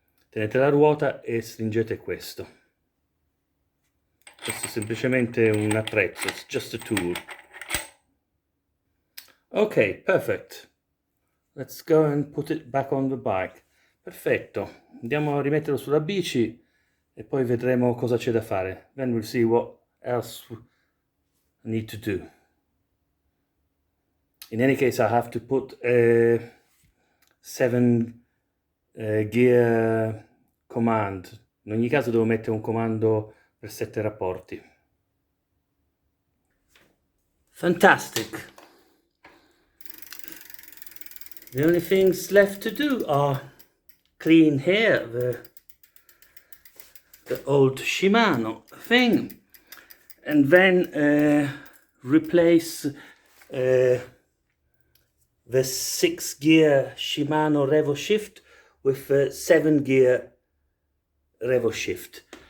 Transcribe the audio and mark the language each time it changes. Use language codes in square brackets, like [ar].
[it] Tenete la ruota e stringete questo. Questo è semplicemente un attrezzo, [en] it's just a tool. Okay, perfect. Let's go and put it back on the bike. [it] Perfetto. Andiamo a rimetterlo sulla bici e poi vedremo cosa c'è da fare. [en] Then we'll see what else I need to do. In any case, I have to put a 7 gear command. [it] In ogni caso devo mettere un comando per 7 rapporti. [en] Fantastic. The only things left to do are clean here the old Shimano thing, and then replace the 6-gear Shimano Revoshift with the 7-gear Revoshift.